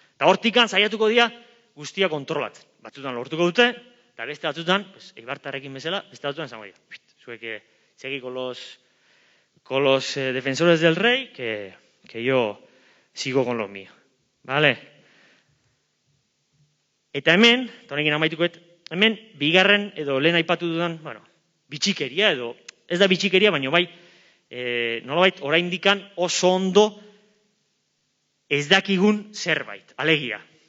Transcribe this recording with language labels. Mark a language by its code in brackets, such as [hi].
[eu] Eta hortikan saiatuko dira guztia kontrolatzen. Batzutan lortuko dute, eta beste batzutan, eibartarrekin bezala, beste batzutan zango dira. Zuek [es] segui con los defensores del rey, que yo sigo con los míos. Vale? [eu] Eta hemen, eta honekin amaitukoet, hemen, bigarren edo lehen aipatu dudan, bueno, bitxikeria edo, ez da bitxikeria, baina bai, nolabait, oraindikan oso ondo ez dakigun zerbait, alegia.